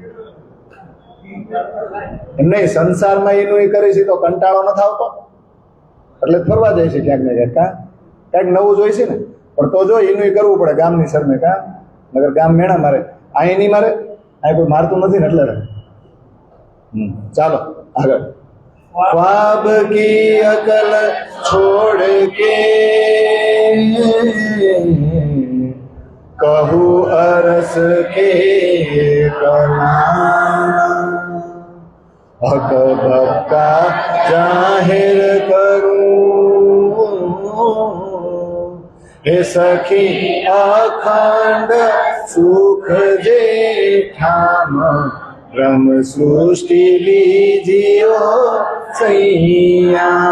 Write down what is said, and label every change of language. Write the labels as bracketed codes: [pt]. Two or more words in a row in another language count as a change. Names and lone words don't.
[gu] એમ નહીં, સંસારમાં એનું કરી છે તો કંટાળો નથી આવતો, એટલે ફરવા જાય છે ક્યાંક ને ક્યાંક। ક્યાંક નવું જોઈ છે ને, પણ તો જો એનું કરવું પડે ગામની શરમે। નગર ગામ મેણા મારે, અહીં નહીં મારે, અહીં કોઈ મારતું નથી ને એટલે। ચાલો આગળ। [hi] ख्वाब की अकल छोड़ के कहूँ अरस के कला, हक बक्का जाहिर करूं हे सखी अखंड सुख जेठाम ब्रह्म सृष्टि लीजियो सैया।